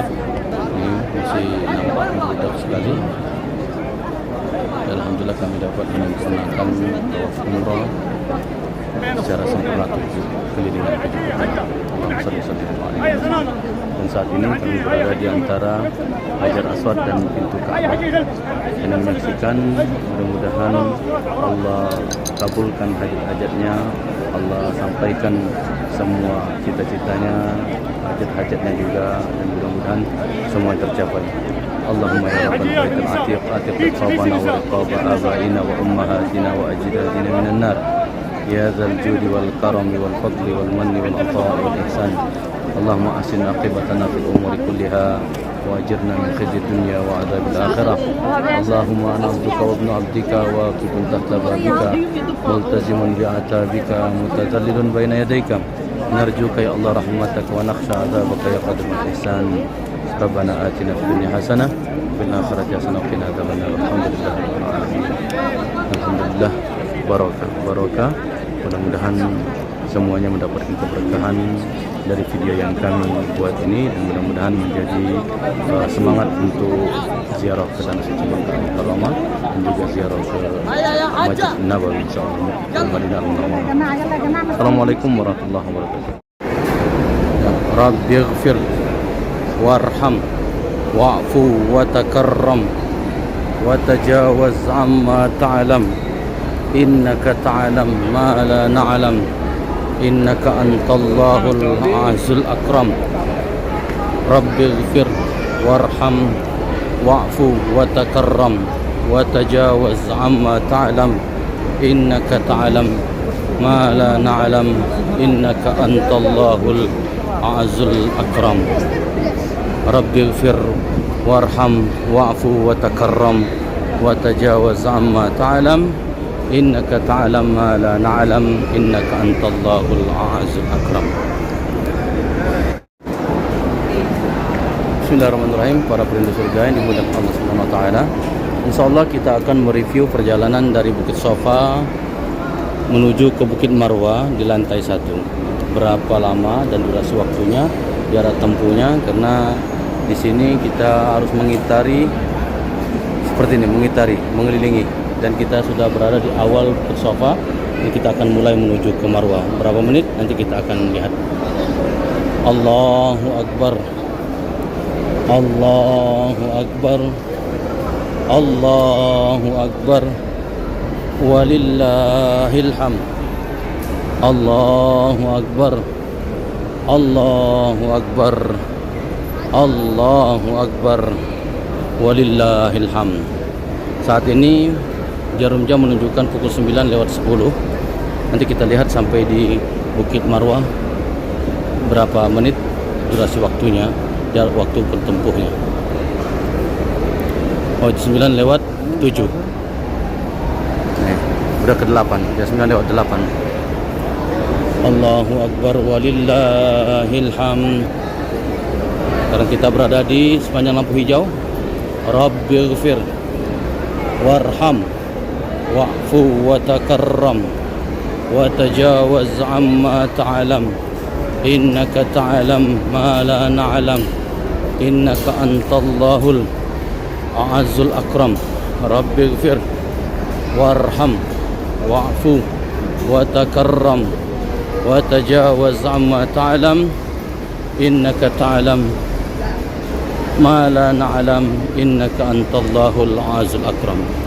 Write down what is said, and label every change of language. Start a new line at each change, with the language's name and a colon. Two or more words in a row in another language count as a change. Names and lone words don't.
Indonesian: Ini masih nampak membeludak sekali. Alhamdulillah kami dapat melaksanakan tawaf umrah secara sempurna keliling dan saat ini kami berada di antara Hajar Aswad dan pintu Ka'bah dan menyaksikan. Mudah-mudahan Allah kabulkan hajat-hajatnya, Allah sampaikan semua cita-citanya, hajat-hajatnya juga, dan mudah-mudahan semua tercapai.
Arabic: اللهم يا رب البيت العتيق أعتق رقابنا ورقاب آبائنا وأمهاتنا وأجدادنا من النار. يا ذا الجود والكرم والفضل والمن والعطاء والإحسان. اللهم أحسن عاقبتنا في الأمور كلها وأجرنا من خزي الدنيا وعذاب الآخرة. اللهم أنا عبدك وابن عبدك واقف تحت بابك ملتزم بأعتابك متذلل بين يديك. نرجوك يا الله رحمتك ونخشى عذابك يا قادر الإحسان. ربنا آتنا في الدنيا حسنة في الآخرة حسنة وقنا عذاب النار. الحمد لله رب العالمين. الحمد لله، بركة.
Indonesian: Mudah-mudahan semuanya mendapatkan keberkahan dari video yang kami buat ini, dan mudah-mudahan menjadi semangat untuk ziarah ke Tanah Suci Makkah Mukarramah dan juga ziarah ke Masjid Nabawi insyaallah di Madinah Munawwarah.
Arabic: السلام عليكم ورحمة الله وبركاته. رب اغفر وارحم واعف وتكرم وتجاوز عما تعلم. إنك تعلم ما لا نعلم. إنك أنت الله العزيز الأكرم. رب اغفر وارحم واعف وتكرم وتجاوز عما تعلم. إنك تعلم ما لا نعلم إنك أنت الله الأعز الأكرم رب اغفر وارحم واعف وتكرم وتجاوز عما تعلم إنك تعلم ما لا نعلم إنك أنت الله الأعز الأكرم. بسم الله الرحمن الرحيم.
Indonesian: Para perindu surga yang dimuliakan Allah
Arabic: سبحانه وتعالى.
Indonesian: Insyaallah kita akan mereview perjalanan dari Bukit Sofa menuju ke Bukit Marwah di lantai 1. Berapa lama dan durasi waktunya, jarak tempuhnya, karena di sini kita harus mengitari seperti ini, mengelilingi, dan kita sudah berada di awal Bukit Sofa. Jadi kita akan mulai menuju ke Marwah. Berapa menit nanti kita akan lihat.
Arabic: الله أكبر. الله أكبر. الله أكبر. ولله الحمد. الله أكبر. الله أكبر. الله أكبر. ولله الحمد.
Indonesian: Saat ini jarum jam menunjukkan pukul 9:10. Nanti kita lihat sampai di Bukit Marwah berapa menit durasi waktunya, jarak waktu bertempuhnya. Oh, 9:07. Udah ke 8, ya 9:08.
Arabic: الله أكبر ولله الحمد.
Indonesian: Sekarang kita berada di sepanjang lampu hijau.
Arabic: رب اغفر وارحم واعف وتكرم وتجاوز عما تعلم إنك تعلم ما لا نعلم إنك أنت الله الأعز الأكرم رب اغفر وارحم واعف وتكرم وتجاوز عما تعلم إنك تعلم ما لا نعلم إنك أنت الله الأعز الأكرم.